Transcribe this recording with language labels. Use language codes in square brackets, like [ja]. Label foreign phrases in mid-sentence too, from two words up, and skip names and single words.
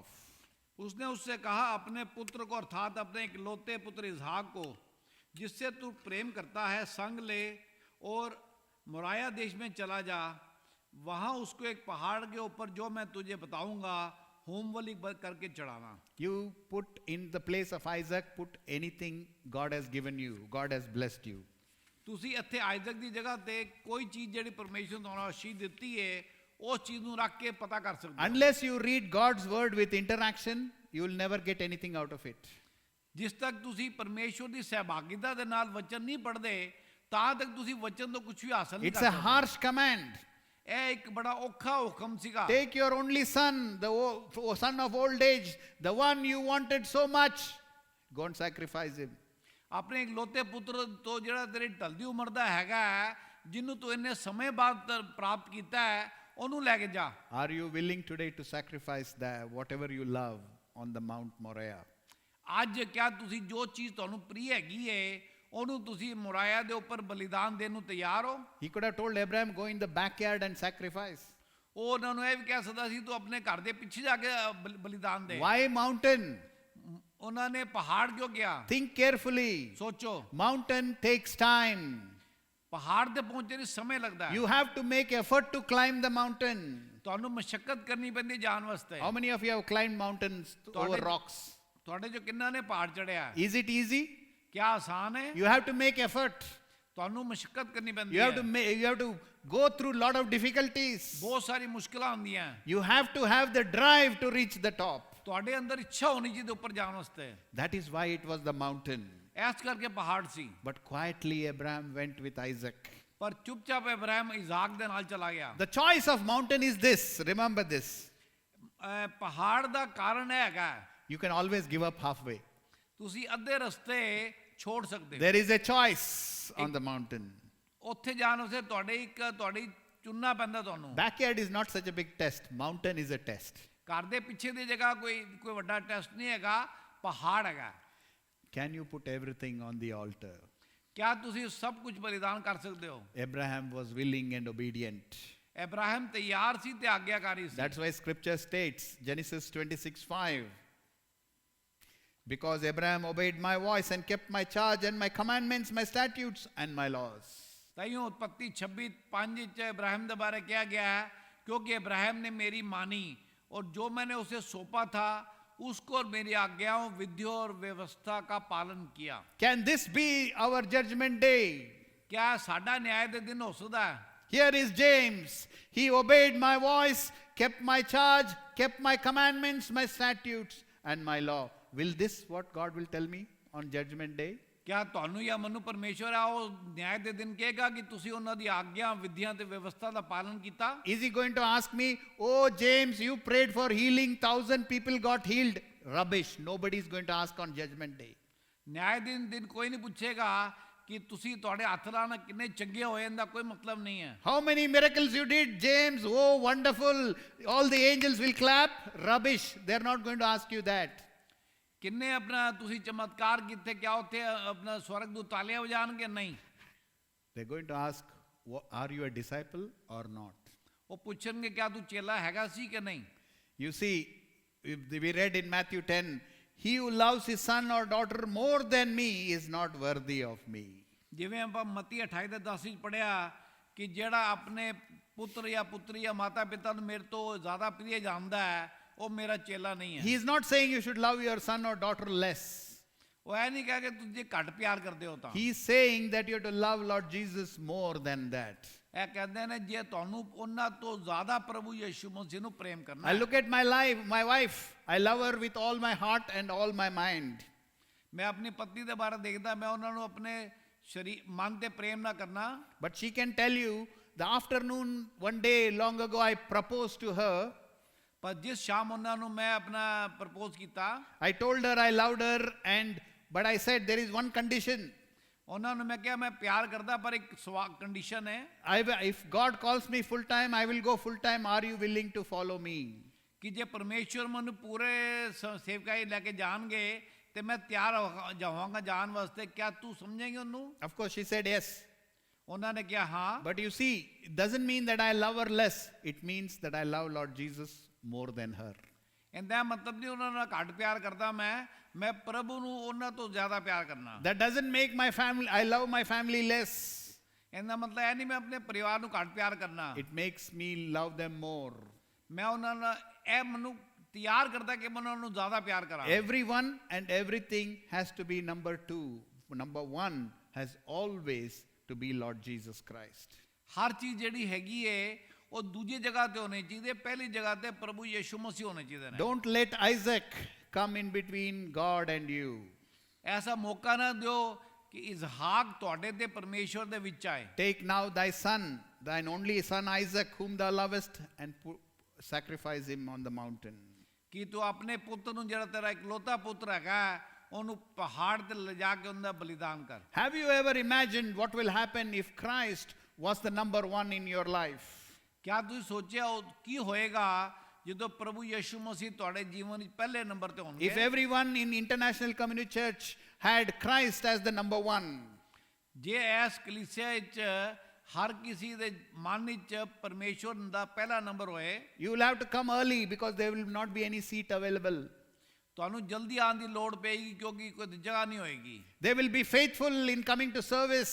[hi] उसने उससे कहा अपने पुत्र को अर्थात अपने इकलौते पुत्र इसहाक को जिससे तू प्रेम करता है संग ले और मोराया देश में चला जा, वहां उसको एक पहाड़ के ऊपर जो मैं तुझे बताऊंगा होम बलि करके चढ़ाना। [en] You put in the place of Isaac, put anything God has given you. God has blessed you. [pa] ਤੁਸੀਂ ਇੱਥੇ ਆਇਜ਼ਕ ਦੀ ਜਗ੍ਹਾ ਤੇ ਕੋਈ ਚੀਜ਼ ਜਿਹੜੀ ਪਰਮੇਸ਼ਰ ਤੁਹਾਨੂੰ ਆਸ਼ੀਸ਼ ਦਿੱਤੀ ਹੈ ਉਸ ਚੀਜ਼ ਨੂੰ ਰੱਖ ਕੇ ਪਤਾ ਕਰ ਸਕਦੇ ਹੋ। [en] Unless you read God's word with interaction, you will never get anything out of it. [pa] ਜਿਸ ਤੱਕ ਤੁਸੀਂ ਪਰਮੇਸ਼ਰ ਦੀ ਸਹਿਭਾਗੀਤਾ ਦੇ ਨਾਲ ਵਚਨ ਨਹੀਂ ਪੜ੍ਹਦੇ ਤਾਂ ਤੱਕ ਤੁਸੀਂ ਵਚਨ ਤੋਂ ਕੁਝ ਵੀ ਹਾਸਲ ਨਹੀਂ [en] It's [pa] ਕਰ [en] a [pa] ਸਕਦੇ। [en] harsh command. [pa] ਇਹ ਇੱਕ ਬੜਾ ਔਖਾ ਹੁਕਮ ਸੀਗਾ। [en] Take your only son, the son of old age, the one you wanted so much, go and sacrifice him. [pa] ਆਪਣੇ ਇਕਲੌਤੇ ਪੁੱਤਰ ਤੋਂ ਜਿਹੜਾ ਤੇਰੀ ਢਲਦੀ ਉਮਰ ਦਾ ਹੈਗਾ ਜਿਹਨੂੰ ਤੂੰ ਇੰਨੇ ਸਮੇਂ ਬਾਅਦ ਪ੍ਰਾਪਤ ਕੀਤਾ ਹੈ ਉਹਨੂੰ ਲੈ ਕੇ ਜਾ। [en] Are you willing today to sacrifice that whatever you love on the Mount Moriah? [pa] ਅੱਜ ਕਿਆ ਤੁਸੀਂ ਜੋ ਚੀਜ਼ ਤੁਹਾਨੂੰ ਪ੍ਰਿय ਹੈਗੀ ਹੈ ਉਹਨੂੰ ਤੁਸੀਂ ਮੁਰਾਇਆ ਦੇ ਉੱਪਰ ਬਲੀਦਾਨ ਦੇਣ ਨੂੰ ਤਿਆਰ ਹੋ? [en] He could have told Abraham, go in the backyard and sacrifice. [pa] ਉਹ ਉਹਨਾਂ ਨੂੰ ਇਹ ਵੀ ਕਹਿ ਸਕਦਾ ਸੀ ਤੂੰ ਆਪਣੇ ਘਰ ਦੇ ਪਿੱਛੇ ਜਾ ਕੇ ਬਲੀਦਾਨ ਦੇ। [en] Why mountain? [pa] ਉਹਨਾਂ ਨੇ ਪਹਾੜ ਕਿਉਂ ਕਿਹਾ? [en] Think carefully. [pa] ਸੋਚੋ, [en] Mountain takes time. [pa] ਪਹਾੜ ਤੇ ਪਹੁੰਚਣ ਲਈ ਸਮੇਂ ਲੱਗਦਾ ਹੈ। [en] You have to make effort to climb the mountain. [pa] ਤੁਹਾਨੂੰ ਮਸ਼ੱਕਤ ਕਰਨੀ ਪੈਂਦੀ ਜਾਣ ਵਾਸਤੇ। [en] How many of you have climbed mountains over rocks? [pa] ਤੁਹਾਡੇ ਜੋ ਕਿੰਨਾ ਨੇ ਪਹਾੜ ਚੜਿਆ? [en] Is it easy? [pa] ਕਿਆ ਆਸਾਨ ਹੈ? [en] You have to make effort. [pa] ਤੁਹਾਨੂੰ ਮਸ਼ੱਕਤ ਕਰਨੀ ਪੈਂਦੀ [en] You [pa] ਹੈ। [en] you have to go through lot of difficulties. [pa] ਬਹੁਤ ਸਾਰੀ ਮੁਸ਼ਕਲਾਂ ਹੁੰਦੀਆਂ। [en] You have to have the drive to reach the top. [pa] ਤੁਹਾਡੇ ਅੰਦਰ ਇੱਛਾ ਹੋਣੀ ਚਾਹੀਦੀ ਉੱਪਰ ਜਾਣ ਵਾਸਤੇ। [en] That is why it was the mountain. [pa] ਐਸ ਕਰਕੇ ਪਹਾੜ ਸੀ। [en] But quietly Abraham went with Isaac. [pa] ਪਰ ਚੁੱਪਚਾਪ ਇਬਰਾਹਿਮ ਇਜ਼ਾਕ ਦੇ ਨਾਲ ਚਲਾ ਗਿਆ। [en] The choice of mountain is this. Remember this. [pa] ਪਹਾੜ ਦਾ ਕਾਰਨ ਇਹ ਹੈਗਾ [en] You can always give up halfway. [pa] ਤੁਸੀਂ ਅੱਧੇ ਰਸਤੇ ਛੋੜ ਸਕਦੇ ਹੋ। [en] There is a choice on the mountain. [pa] ਉੱਥੇ ਜਾਣ ਵਾਸਤੇ ਤੁਹਾਡੀ ਚੁਣਨਾ ਪੈਂਦਾ ਤੁਹਾਨੂੰ। [en] Backyard is not such a big test. Mountain is a test. [pa] ਘਰ ਦੇ ਪਿੱਛੇ ਦੀ ਜਗ੍ਹਾ ਕੋਈ ਵੱਡਾ ਟੈਸਟ ਨਹੀਂ ਹੈਗਾ, ਪਹਾੜ ਹੈਗਾ। [en] Can you put everything on the altar? [pa] ਕਿਆ ਤੁਸੀਂ ਸਭ ਕੁਝ ਬਲੀਦਾਨ ਕਰ ਸਕਦੇ ਹੋ? [en] Abraham was willing and obedient. [pa] ਇਬਰਾਹਿਮ ਤਿਆਰ ਸੀ ਤੇ ਆਗਿਆਕਾਰੀ ਸੀ। [en] That's why scripture states, Genesis 26:5, because Abraham obeyed my voice and kept my charge and my commandments, my statutes and my laws. [pa] ਤਾਈਓ ਉਤਪੱਤੀ 26:5 ਚ ਇਬਰਾहिम ਦੇ ਬਾਰੇ ਕਿਹਾ ਗਿਆ ਹੈ [hi] क्योंकि इब्राहिम ने मेरी मानी और जो मैंने उसे सौंपा था उसको और मेरी आज्ञाओं विधियों और व्यवस्था का पालन किया। [en] Can this be our judgment day? [hi] क्या साडा न्याय दे दिन हो सकता है? [en] Here is James. He obeyed my voice, kept my charge, kept my commandments, my statutes and my law. Will this what God will tell me on judgment day? [pa] क्या ਤੁਹਾਨੂੰ ਜਾਂ ਮੈਨੂੰ ਪਰਮੇਸ਼ਵਰ ਆ ਉਹ ਨਿਆਂ ਦੇ ਦਿਨ ਕਹੇਗਾ ਕਿ ਤੁਸੀਂ ਉਹਨਾਂ ਦੀ ਆਗਿਆ ਵਿਧੀਆਂ ਤੇ ਵਿਵਸਥਾ ਦਾ ਪਾਲਨ ਕੀਤਾ? [en] Is he going to ask me, oh James, you prayed for healing, 1,000 people got healed. rubbish. Nobody is going to ask on judgment day. [pa] ਨਿਆਂ ਦਿਨ ਕੋਈ ਨਹੀਂ ਪੁੱਛੇਗਾ ਕਿ ਤੁਸੀਂ ਤੁਹਾਡੇ ਹੱਥ ਨਾਲ ਕਿੰਨੇ ਚੰਗੇ ਹੋਏ, ਇਹਦਾ ਕੋਈ ਮਤਲਬ ਨਹੀਂ ਹੈ। [en] How many miracles you did, James? Oh, wonderful. All the angels will clap. Rubbish. They're not going to ask you that. [pa] ਕਿੰਨੇ ਆਪਣਾ ਤੁਸੀਂ ਚਮਤਕਾਰ ਕੀਤੇ, ਕਿਆ ਉੱਥੇ ਆਪਣਾ ਸਵਰਗਦੂਤ ਤਾਲੀਆਂ ਵਜਾਣਗੇ? ਨਹੀਂ। [en] They're going to ask, are you a disciple or not? [pa] ਉਹ ਪੁੱਛਣਗੇ ਕਿਆ ਤੂੰ ਚੇਲਾ ਹੈਗਾ ਸੀ ਕਿ ਨਹੀਂ। [en] You see, we read in Matthew 10, he who loves his son or daughter more than me is not worthy of me. [pa] ਜਿਵੇਂ ਆਪਾਂ ਮਤੀ 28 ਦੇ 10 ਵਿੱਚ ਪੜਿਆ ਕਿ ਜਿਹੜਾ ਆਪਣੇ ਪੁੱਤਰ ਜਾਂ ਪੁੱਤਰੀ ਜਾਂ ਮਾਤਾ ਪਿਤਾ ਨੂੰ ਮੇਰੇ ਤੋਂ ਜ਼ਿਆਦਾ ਪ੍ਰਿਯ ਜਾਣਦਾ ਹੈ, ਉਹ ਮੇਰਾ ਚੇਲਾ ਨਹੀਂ ਹੈ। [en] He is not saying you should love your son or daughter less. [pa] ਉਹ ਇਹ ਨਹੀਂ ਕਹਿ ਕੇ ਤੁਸੀਂ ਜੇ ਘੱਟ ਪਿਆਰ ਕਰਦੇ ਹੋ ਤਾਂ। [en] He is saying that you have to love Lord Jesus more than that. [pa] ਇਹ ਕਹਿੰਦੇ ਨੇ ਜੇ ਤੁਹਾਨੂੰ ਉਹਨਾਂ ਤੋਂ ਜ਼ਿਆਦਾ ਪ੍ਰਭੂ ਯਿਸੂ ਮਸੀਹ ਨੂੰ ਪ੍ਰੇਮ ਕਰਨਾ [en] I [pa] ਹੈ। [en] look at my wife. I love her with all my heart and all my mind. [pa] ਮੈਂ ਆਪਣੀ ਪਤਨੀ ਦੇ ਬਾਰੇ ਦੇਖਦਾ, ਮੈਂ ਉਹਨਾਂ ਨੂੰ ਆਪਣੇ ਸ਼ਰੀਰ ਮਨ ਤੇ ਪ੍ਰੇਮ ਨਾ ਕਰਨਾ। [en] But she can tell you, the afternoon, one day long ago, I proposed to her. [pa] ਪਰ ਜਿਸ ਸ਼ਾਮ ਉਹਨਾਂ ਨੂੰ ਮੈਂ ਆਪਣਾ ਪ੍ਰਪੋਜ਼ ਕੀਤਾ, [en] I told her I loved her, but I said there is one condition. [pa] ਉਹਨਾਂ ਨੂੰ ਮੈਂ ਕਿਹਾ ਮੈਂ ਪਿਆਰ ਕਰਦਾ, ਪਰ ਇੱਕ ਕੰਡੀਸ਼ਨ ਹੈ [en] If God calls me full time, I will go full time. Are you willing to follow me? [pa] ਕਿ ਜੇ ਪਰਮੇਸ਼ਵਰ ਮੈਨੂੰ ਪੂਰੇ ਸੇਵਕਾਈ ਲੈ ਕੇ ਜਾਣਗੇ ਤੇ ਮੈਂ ਤਿਆਰ ਜਾਵਾਂਗਾ ਜਾਣ ਵਾਸਤੇ, ਕਿਆ ਤੂੰ ਸਮਝੇਂਗੇ ਉਹਨੂੰ? [en] Of course, she said yes. [pa] ਉਹਨਾਂ ਨੇ ਕਿਹਾ ਹਾਂ। [en] But you see, it doesn't mean that I love her less. It means that I love Lord Jesus more than her. [pa] ਇਹਦਾ ਮਤਲਬ ਨਹੀਂ ਉਹਨਾਂ ਨਾਲ ਘੱਟ ਪਿਆਰ ਕਰਦਾ ਮੈਂ ਪ੍ਰਭੂ ਨੂੰ ਉਹਨਾਂ ਤੋਂ ਜ਼ਿਆਦਾ ਪਿਆਰ ਕਰਨਾ। [en] That doesn't make I love my family less. [pa] ਇਹਦਾ ਮਤਲਬ ਇਹ ਨਹੀਂ ਮੈਂ ਆਪਣੇ ਪਰਿਵਾਰ ਨੂੰ ਘੱਟ ਪਿਆਰ ਕਰਨਾ। [en] It makes me love them more. [pa] ਮੈਂ ਉਹਨਾਂ ਨਾਲ ਇਹ ਮੈਨੂੰ ਤਿਆਰ ਕਰਦਾ ਕਿ ਮੈਂ ਉਹਨਾਂ ਨੂੰ ਜ਼ਿਆਦਾ ਪਿਆਰ ਕਰਾਂ। [en] Everyone and everything has to be number 2. Number 1 has always to be Lord Jesus Christ. [pa] ਹਰ ਚੀਜ਼ ਜਿਹੜੀ ਹੈਗੀ ਏ ਉਹ ਦੂਜੀ ਜਗ੍ਹਾ ਤੇ ਹੋਣੀ ਚਾਹੀਦੀ ਹੈ, ਪਹਿਲੀ ਜਗ੍ਹਾ ਤੇ ਪ੍ਰਭੂ ਯਿਸੂ ਮਸੀਹ ਹੋਣੇ ਚਾਹੀਦੇ ਨੇ। [en] Don't let Isaac come in between God and you. [pa] ਐਸਾ ਮੌਕਾ ਨਾ ਦਿਓ ਕਿ ਇਸਹਾਕ ਤੁਹਾਡੇ ਤੇ ਪਰਮੇਸ਼ਵਰ ਦੇ ਵਿੱਚ ਆਏ। [en] Take now thy son, thine only son Isaac, whom thou lovest, and sacrifice him on the mountain. [pa] ਕਿ ਤੂੰ ਆਪਣੇ ਪੁੱਤ ਨੂੰ, ਜਿਹੜਾ ਤੇਰਾ ਇਕਲੌਤਾ ਪੁੱਤਰ ਹੈਗਾ, ਉਹਨੂੰ ਪਹਾੜ ਤੇ ਲਿਜਾ ਕੇ ਉਹਦਾ ਬਲੀਦਾਨ ਕਰ। [en] Have you ever imagined what will happen if Christ was the number 1 in your life? [pa] ਕਿਆ ਤੁਸੀਂ ਸੋਚਿਆ ਕੀ ਹੋਏਗਾ ਜਦੋਂ ਪ੍ਰਭੂ ਯਿਸੂ ਮਸੀਹ ਤੁਹਾਡੇ ਜੀਵਨ ਵਿੱਚ ਪਹਿਲੇ ਨੰਬਰ ਤੇ ਹੋਣਗੇ? [en] If everyone in International Community Church had Christ as the number 1, [pa] ਜੇ ਇਸ ਕਲੀਸਿਆ ਵਿੱਚ ਹਰ ਕਿਸੇ ਦੇ ਮਨ ਵਿੱਚ ਪਰਮੇਸ਼ਵਰ ਦਾ ਪਹਿਲਾ ਨੰਬਰ ਹੋਏ, [en] you will have to come early because there will not be any seat available. [pa] ਤੁਹਾਨੂੰ ਜਲਦੀ ਆਉਣ ਦੀ ਲੋੜ ਪਏਗੀ ਕਿਉਂਕਿ ਕੋਈ ਜਗ੍ਹਾ ਨਹੀਂ ਹੋਏਗੀ। [en] They will be faithful in coming to service,